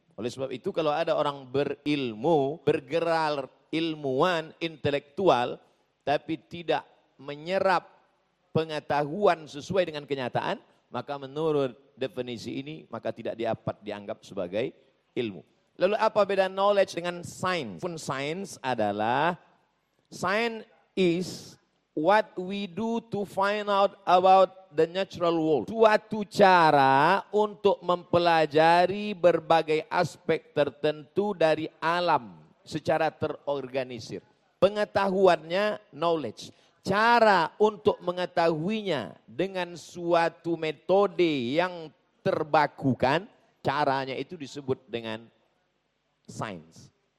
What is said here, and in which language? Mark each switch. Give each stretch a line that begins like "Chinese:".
Indonesian: Oleh sebab itu, kalau ada orang berilmu, bergerak ilmuwan, intelektual, tapi tidak menyerap pengetahuan sesuai dengan kenyataan, maka menurut definisi ini, maka tidak dapat dianggap sebagai ilmu. Lalu apa beda knowledge dengan science? Pun science adalah,
English: science is what we do to find out about the natural world.
Indonesian: Suatu cara untuk mempelajari berbagai aspek tertentu dari alam secara terorganisir. Pengetahuannya knowledge. Cara untuk mengetahuinya dengan suatu metode yang terbakukan, caranya itu disebut dengan science.